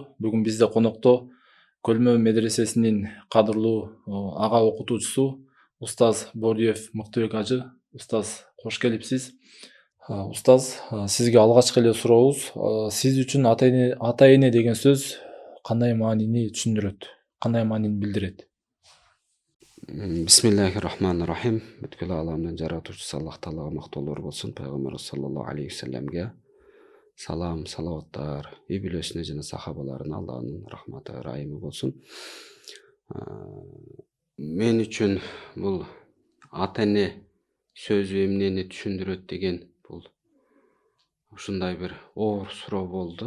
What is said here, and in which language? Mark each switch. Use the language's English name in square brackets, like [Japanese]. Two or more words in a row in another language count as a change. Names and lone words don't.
[Kyrgyz] Бүгүн бизде конокто Көлмө медресесинин кадырлуу ага окутуучусу Устаз Бориев Мыктыбек ажы. Устаз, кош келипсиз. Устаз, сизге алгачкы эле сурообуз. Сиз үчүн ата-эне деген сөз кандай маанини түшүндүрөт? Кандай маанини билдирет? [Arabic] بسم الله الرحمن الرحيم. [Kyrgyz] Бүткүл ааламдын жаратуучусу Аллах Таалага мактоолор болсун. Пайгамбарыбыз [Arabic] صلى الله عليه [Kyrgyz] вассаламга салам, салаваттар, үй бүлөсүнө жана сахабаларына Аллахтын рахматы, ырайымы болсун. Мен үчүн бул ата-эне сөзү эмнени түшүндүрөт деген бул ушундай бир оор суроо болду.